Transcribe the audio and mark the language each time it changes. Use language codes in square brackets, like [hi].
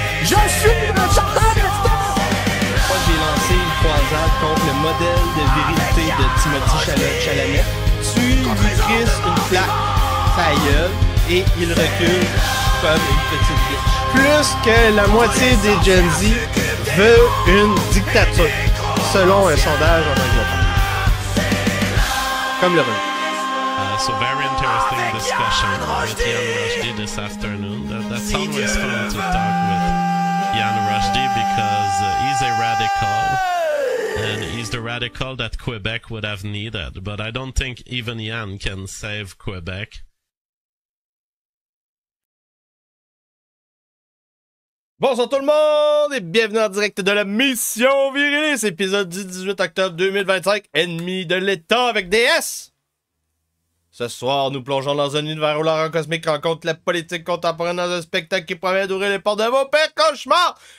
[fr] Je suis un chasseur d'esclaves! Moi, j'ai lancé une croisade contre le modèle de virilité de Timothée Chalamet. Tu lui crisses une plaque, sa gueule, et il recule comme une petite bitch. Plus que la moitié des Gen Z veut une dictature, selon un sondage en Angleterre. Comme le revenu. [en] So very interesting discussion with Jan Rushdie this afternoon. That's always fun to talk with Jan Rushdie because he's a radical and he's the radical that Quebec would have needed. But I don't think even Jan can save Quebec. [fr] Bonsoir tout le monde et bienvenue en direct de la Mission Virilis, épisode du 18 octobre 2025, ennemi de l'État avec DS. Ce soir, nous plongeons dans un univers où l'horreur cosmique rencontre la politique contemporaine dans un spectacle qui promet d'ouvrir les portes de vos pires cauchemars.